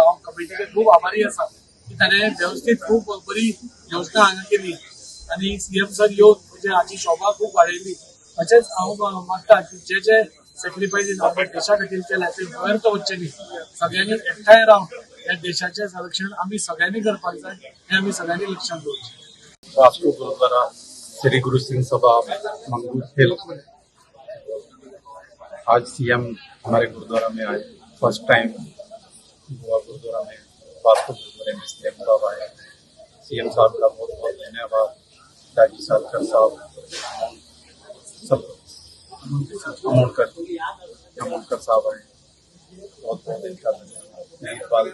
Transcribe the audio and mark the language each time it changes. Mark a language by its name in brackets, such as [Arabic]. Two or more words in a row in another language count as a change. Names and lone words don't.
[Konkani] हांव कमिटीचे खूब आभारी आसा की ताणें वेवस्थीत खूब बरी योजना हांगा केली आणि सीएम सर येवन म्हणजे हाची शोभा खूब वाडयली. अशेंच हांव मागता की जे जे सॅक्रिफायसीस आपल्या देशा खातीर केले ते व्यर्थ वचचे न्ही. सगळ्यांनी एकठांय रावन या देशाचे संरक्षण आम्ही सगळ्यांनी करपाक जाय हे आम्ही सगळ्यांनी लक्षात दवरचें. [Hindi] वास्को गुरुद्वारा श्री गुरु सिंह सभा मंगूर हिल। आज सीएम हमारे गुरुद्वारा में आए, [English] first time [Hindi] गोवा गुरुद्वारा में वास्को गुरुद्वारे में सीएम साहब आए। सीएम साहब का बहुत बहुत धन्यवाद। दाजी सालकर साहब सब अमोलकर साहब आए, बहुत बहुत इनका धन्यवाद।